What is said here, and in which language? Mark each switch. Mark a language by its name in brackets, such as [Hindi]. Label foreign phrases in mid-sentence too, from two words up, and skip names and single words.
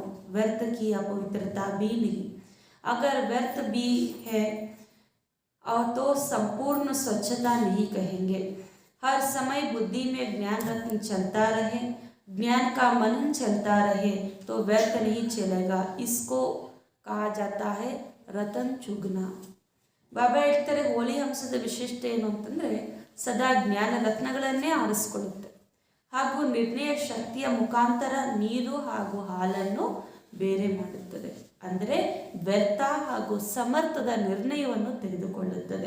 [Hindi] व्यर्थ की अपवित्रता भी नहीं. अगर व्यर्थ भी है और तो संपूर्ण स्वच्छता नहीं कहेंगे. हर समय बुद्धि में ज्ञान रत्न चलता रहे, ज्ञान का मनन चलता रहे तो व्यर्थ नहीं चलेगा. इसको कहा जाता है रतन चुगना. [Kannada] ಬಾಬಾ ಹೇಳ್ತಾರೆ ಹೋಲಿ ಹಂಸದ ವಿಶಿಷ್ಟ ಏನು ಅಂತಂದರೆ ಸದಾ ಜ್ಞಾನ ರತ್ನಗಳನ್ನೇ ಆರಿಸ್ಕೊಳ್ಳುತ್ತೆ ಹಾಗೂ ನಿರ್ಣಯ ಶಕ್ತಿಯ ಮುಖಾಂತರ ನೀರು ಹಾಗೂ ಹಾಲನ್ನು ಬೇರೆ ಮಾಡುತ್ತದೆ. ಅಂದರೆ ವ್ಯರ್ಥ ಹಾಗೂ ಸಮರ್ಥದ ನಿರ್ಣಯವನ್ನು ತೆಗೆದುಕೊಳ್ಳುತ್ತದೆ.